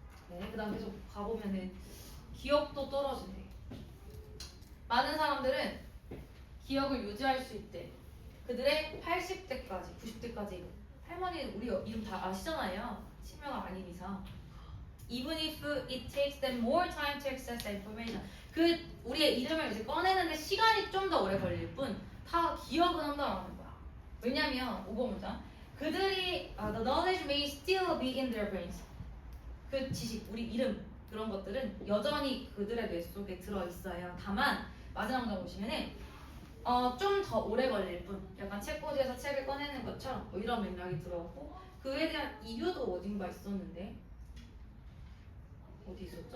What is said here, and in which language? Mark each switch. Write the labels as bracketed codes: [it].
[ko] 네, 그 다음 계속 가보면은 기억도 떨어지네. 많은 사람들은 기억을 유지할 수 있대. 그들의 80대까지, 90대까지 할머니 우리 이름 다 아시잖아요. 치명가 아닌 이상. [en] Even if it takes them more time to access the information. [ko] 우리의 이름을 이제 꺼내는데 시간이 좀 더 오래 걸릴 뿐 다 기억은 한다는 거야. 왜냐면 5번 문장 그들이 [en] the knowledge may still be in their brains. [ko] 그 지식, 우리 이름 그런 것들은 여전히 그들의 뇌 속에 들어 있어요. 다만 마지막 문장 보시면은 좀 더 오래 걸릴 뿐 약간 책꽂이에서 책을 꺼내는 것처럼 뭐 이런 맥락이 들어오고 그에 대한 이유도 어딘가 있었는데 어디 있었죠?